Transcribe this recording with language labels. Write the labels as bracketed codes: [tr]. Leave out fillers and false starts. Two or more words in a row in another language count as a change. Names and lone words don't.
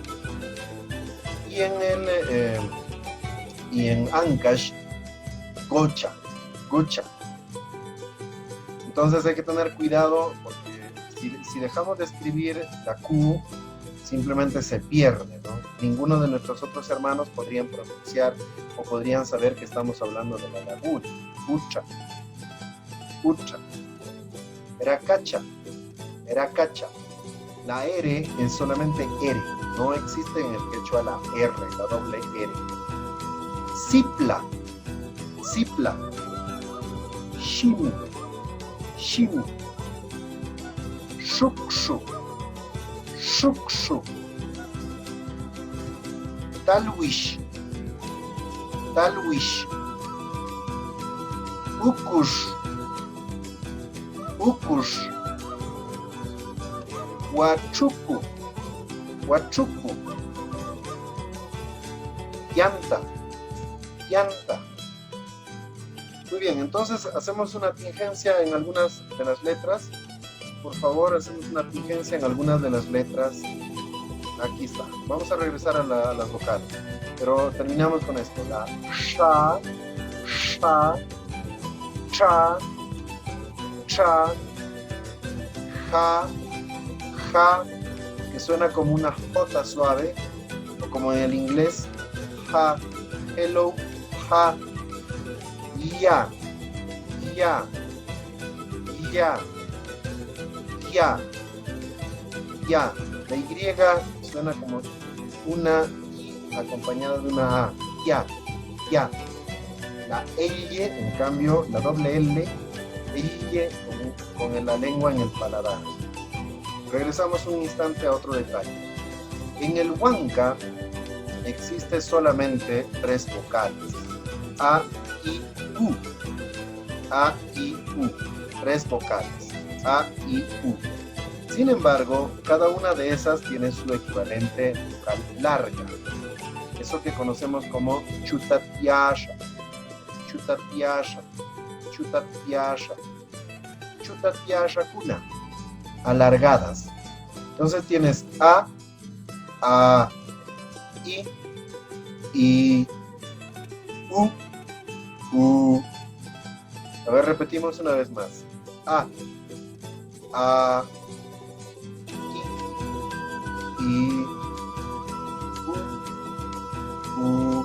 [es] Y en Ancash, [qu] gocha, gocha. [es] Entonces hay que tener cuidado porque si dejamos de escribir la Q, simplemente se pierde, ¿no? Ninguno de nuestros otros hermanos podrían pronunciar o podrían saber que estamos hablando de la laguna. [qu] Ucha, ucha. Eracacha, eracacha. [es] La R es solamente R, no existe en el quechua la R, la doble R. [qu] Sipla, sipla. Shimu, shimu. Shukshu, shukshu. Talwish, talwish. Ukush, ukush. Huachuco, huachuco. Llanta, llanta. [es] Muy bien, entonces hacemos una tingencia en algunas de las letras. Por favor, hacemos una tingencia en algunas de las letras. Aquí está. Vamos a regresar a las vocales. Pero terminamos con esto. La sha, sha, cha, cha, ja, ja, que suena como una J suave, o como en el inglés, ja, hello, ja, ya, ya, ya, ya. ya. La Y suena como una I acompañada de una A. Ya, ya. La L, en cambio, la doble L, L con la lengua en el paladar. Regresamos un instante a otro detalle. En el huanca existe solamente 3 vocales. A, I, U. A, I, U. 3 vocales. A, I, U. Sin embargo, cada una de esas tiene su equivalente vocal larga. Eso que conocemos como [qu] chutatiasha, chutatiasha, chutatiasha, chutatiasha kuna, [es] alargadas. Entonces tienes A, I, U. A ver, repetimos una vez más. A, I, U.